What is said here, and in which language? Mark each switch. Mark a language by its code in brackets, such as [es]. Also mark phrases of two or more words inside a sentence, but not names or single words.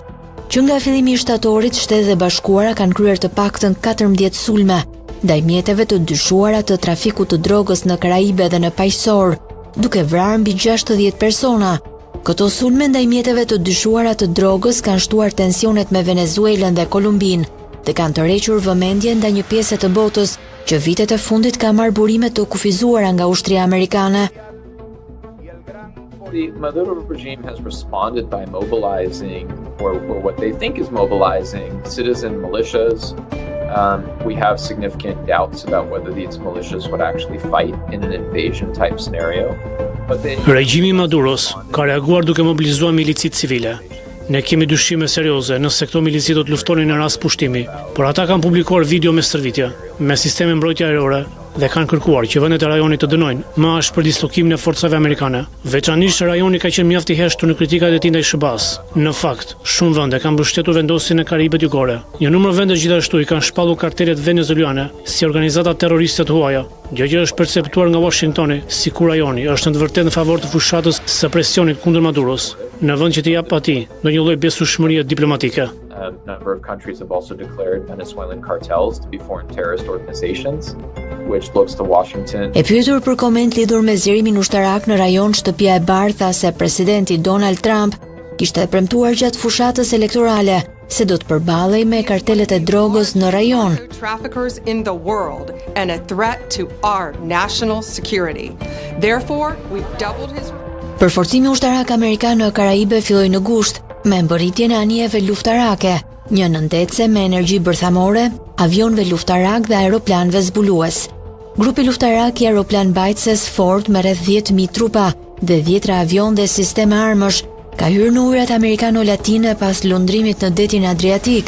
[sq] Që nga fillimi i shtatorit, Shtetet e Bashkuara kanë kryer të paktën 14 sulme ndaj mjeteve të dyshuara të trafikut të drogës në Karaibe dhe në paqësor, duke vrarë mbi 60 persona. Këto sulme ndaj mjeteve të dyshuara të drogës kanë shtuar tensionet me Venezuelën dhe Kolumbinë dhe kanë tërhequr vëmendjen ndaj një pjese të botës që vitet e fundit ka marrë burime të kufizuara nga ushtria amerikane. [en] The Maduro regime has responded by mobilizing, or what they think is mobilizing, citizen militias. We have significant doubts about whether these militias would actually fight in an invasion type scenario. [sq] Regjimi i Maduros ka reaguar duke mobilizuar milicit civile. Ne kemi dyshime serioze nëse këto milicit do të luftonin në rast pushtimi, por ata kanë publikuar video me stërvitje, me sisteme mbrojtje ajrore dhe kanë kërkuar që vendet e rajonit të dënojnë më ashtë për dislokimin e forcave amerikane. Veçanërisht rajoni ka qenë mjaft i heshtur në kritikat e tij ndaj SBA-s. Në fakt, shumë vende kanë mbështetur vendosjen e Karibet Jugore. Një numër vendesh gjithashtu i kanë shpallur kartelet venezuelane si organizata terroriste të huaja, gjë që është perceptuar nga Washingtoni si kur rajoni është në të vërtetë në favor të fushatës së presionit kundër Maduros, në vend që të jap atij ndonjë lloj besueshmërie diplomatike. [en] A number of countries have also declared Venezuelan cartels to be foreign terrorist organizations, which looks to Washington. [sq] E pyetur për koment lidhur me zgjerimin ushtarak në rajon, Shtëpia e Bardhë tha se presidenti Donald Trump kishte premtuar gjatë fushatës elektorale se do të përballej me kartelet e drogës në rajon. [en] Traffickers in the world and a threat to our national security. Therefore, we've doubled his. [sq] Përforcimi ushtarak amerikan në Karaibe filloi në gusht me mbërritjen e anijeve luftarake, një nëntece me energji bërthamore, avionëve luftarak dhe aeroplanëve zbulues. Grupi luftarak i aeroplan mbajtëses Ford me rreth 10.000 trupa dhe 10 avion dhe sisteme armësh ka hyrë në ujërat amerikano-latine pas lundrimit në detin Adriatik.